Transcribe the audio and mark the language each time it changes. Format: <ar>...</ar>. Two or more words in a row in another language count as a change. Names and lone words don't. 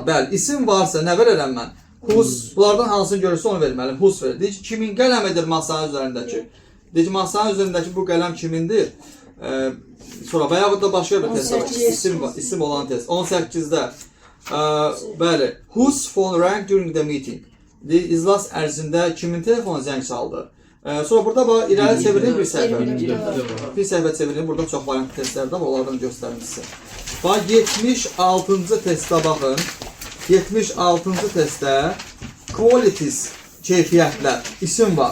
<az>Bəli, isim varsa nə verərəm mən? Hus. Bunlardan hansını görürsə onu verməliyim. Hus verir. Deyir ki, kimin qələmidir masanın üzərindəki? Deyir ki, masanın üzərindəki bu qələm kimindir? Sonra və yaxud da başqa bir test var. İsim olan test. 18-də. Bəli.</az> <en>Whose phone rang during the meeting?</en> <az>Deyir, iclas ərzində kimin telefonu zəng çaldı? Sonra burada bax, irəli çevirin bir səhvə. Bir səhvə çevirin. Burada çox variant testlər də var. Onlardan göstərim sizə. Bax, 76-cı testdə baxın. 76-cı testdə qualities, keyfiyyətlər, isim var.</az>